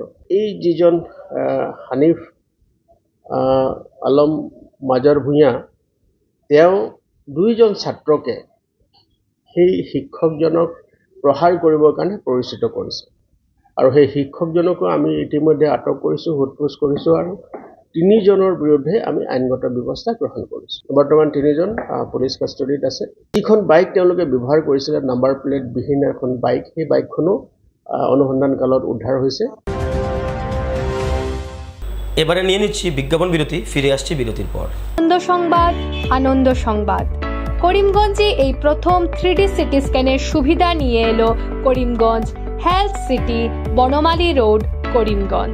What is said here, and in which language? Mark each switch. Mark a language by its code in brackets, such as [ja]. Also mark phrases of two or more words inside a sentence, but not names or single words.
[as] এই যিজন হানিফ আলম মাজাৰ ভূঞা, তেওঁ 2জন ছাত্ৰকে সেই শিক্ষকজনক প্ৰহাৰ কৰিবৰ কাৰণে পৰিচিত কৰিছে আৰু সেই শিক্ষকজনকো আমি ইতিমধ্যে আটক কৰিছোঁ, সোধপোছ কৰিছোঁ আৰু 3জনৰ বিৰুদ্ধে আমি আইনগত ব্যৱস্থা গ্ৰহণ কৰিছোঁ। বৰ্তমান 3জন পুলিচ কাষ্টডিত আছে। যিখন বাইক তেওঁলোকে ব্যৱহাৰ কৰিছিলে, নাম্বাৰ প্লেট বিহীন এখন বাইক, সেই বাইকখনো অনুসন্ধান কালত উদ্ধাৰ হৈছে। [bn] এবারে নিয়ে নিচ্ছি বিজ্ঞাপন বিরতি, ফিরে আসছি বিরতির পর। আনন্দ সংবাদ করিমগঞ্জে এই প্রথম 3D সিটি স্ক্যানের সুবিধা নিয়ে এলো করিমগঞ্জ হেলথ সিটি, বনমালী রোড, করিমগঞ্জ।